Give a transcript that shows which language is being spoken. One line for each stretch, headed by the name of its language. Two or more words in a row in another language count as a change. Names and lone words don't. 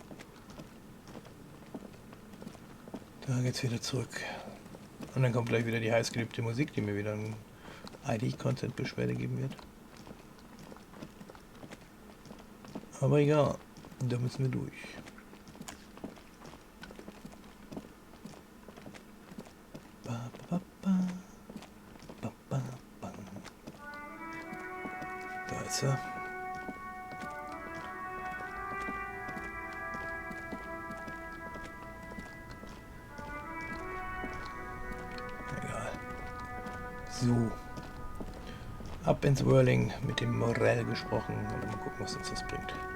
German: Da geht's wieder zurück. Und dann kommt gleich wieder die heißgeliebte Musik, die mir wieder ein ID-Content-Beschwerde geben wird. Aber egal, da müssen wir durch. Ba, ba, ba, ba, ba, ba. Da ist er. So, ab ins Whirling mit dem Morell gesprochen und mal gucken, was uns das bringt.